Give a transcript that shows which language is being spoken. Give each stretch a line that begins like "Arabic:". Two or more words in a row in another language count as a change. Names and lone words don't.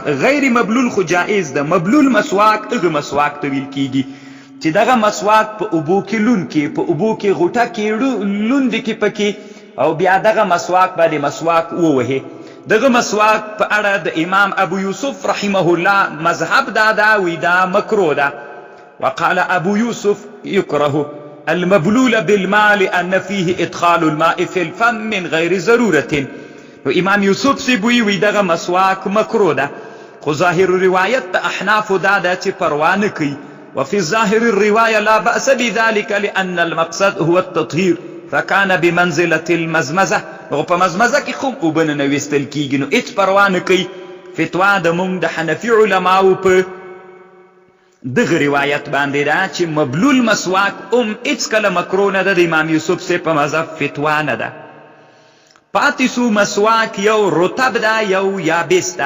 Pashto: غیر مبلول خو جایز ده، مبلول مسواک هغه مسواک ته ویل کیږي چې دغه مسواک په اوبو کې لون کې، په اوبو کې غوټه کې لوند کې پکې، او بیا دغه مسواک باندې مسواک ووهې. دغه مسواک په اړه د امام ابو یوسف
Arabic: رحمه الله
Pashto: مذهب دا ده، وی دا مکروه ده.
Arabic: وقال ابو یوسف یکره المبلول بالماء لأن فيه ادخال الماء في الفم من غیر ضرورة.
Pashto: نو امام یوسف سی وی دغه مسواک مکروه ده. خو ظاهر روایت د احنافو دا ده چې پروا نه کوي.
Arabic: وفي ظاهر الرواية لا بأس بذلك لأن المقصد هو التطهير فكان بمنزلة المزمزة.
Pashto: نو په مزمزه کې خو اوبه نه ویستل کیږي، نو هېڅ پروا نه کوي. فتوا د موږ د حنفي علماو په دغه روایت باندې ده چې مبلول مسواک هم هېڅ کله مکروه نه ده. د امام یوسف صاحب په مذهب فتوا نه ده. پاتې سو مسواک یو رطب ده یو یابس ده.